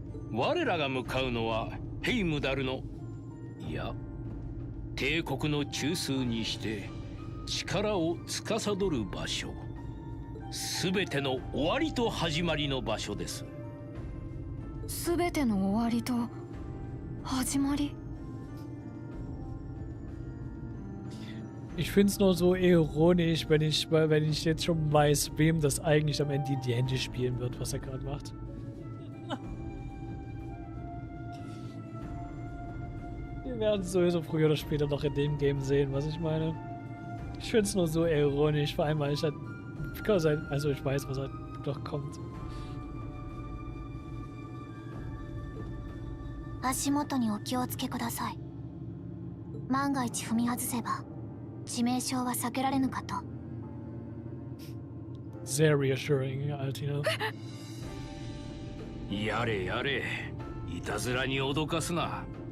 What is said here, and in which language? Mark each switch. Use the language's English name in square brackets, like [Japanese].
[Japanese] 我らが向かうのはヘイムダルの、いや、帝国の中枢にして力を司る場所。すべての終わりと始まりの場所です。すべての終わりと始まり。 [German] Ich finde es nur so ironisch, wenn ich jetzt schon weiß, wem das eigentlich am Ende in die Hände spielen wird, was er gerade macht. Wir werden es sowieso früher oder später noch in dem Game sehen, was ich meine. Ich finde es nur so ironisch, vor allem weil ich halt, also ich weiß, was halt doch kommt. [Japanese] 足元にお気をつけください。万が一踏み外せば致命傷は避けられぬかと。 [German] Sehr reassuring, Altino. [Japanese] やれやれ、いたずらに脅かすな。